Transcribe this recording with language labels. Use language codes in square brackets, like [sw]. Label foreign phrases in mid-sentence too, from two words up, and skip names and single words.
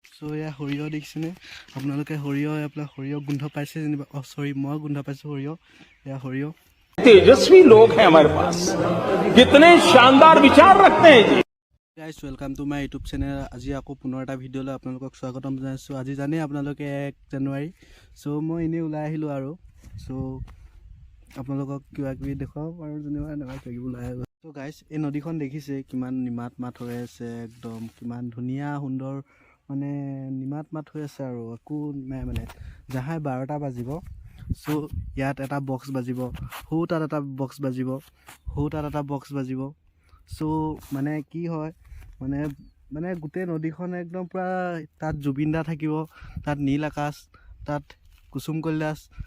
[as] চ' এয়া সৰিয়হ দেখিছেনে আপোনালোকে সৰিয়হ গোন্ধ পাইছে যেনিবা চৰি মই গোন্ধ পাইছোঁ সৰিয়হ এয়া সৰিয়হ [hi] तेजस्वी लोग हैं हमारे पास कितने शानदार विचार रखते हैं जी [en] guys welcome to my YouTube channel [as] আজি আকৌ পুনৰ এটা ভিডিঅ'লৈ আপোনালোকক স্বাগতম জনাইছোঁ আজি জানেই আপোনালোকে 1 জানুৱাৰী চ' মই এনেই ওলাই আহিলোঁ আৰু চ' আপোনালোকক কিবা কিবি দেখুৱাব পাৰোঁ যেনিবা এনেকুৱা কিবা কিবি ওলাই আহিব চ' গাইজ এই নদীখন দেখিছে কিমান নিমাত মাত হৈ আছে একদম কিমান ধুনীয়া সুন্দৰ মানে নিমাত মাত হৈ আছে আৰু একো নাই মানে যাহাই 12টা বাজিব চ' ইয়াত এটা বক্স বাজিব সৌ তাত এটা বক্স বাজিব সৌ তাত এটা বক্স বাজিব চ' মানে কি হয় মানে গোটেই নদীখন একদম পূৰা তাত জুবিন দা থাকিব তাত নীল আকাশ তাত কুসুম কৈলাশ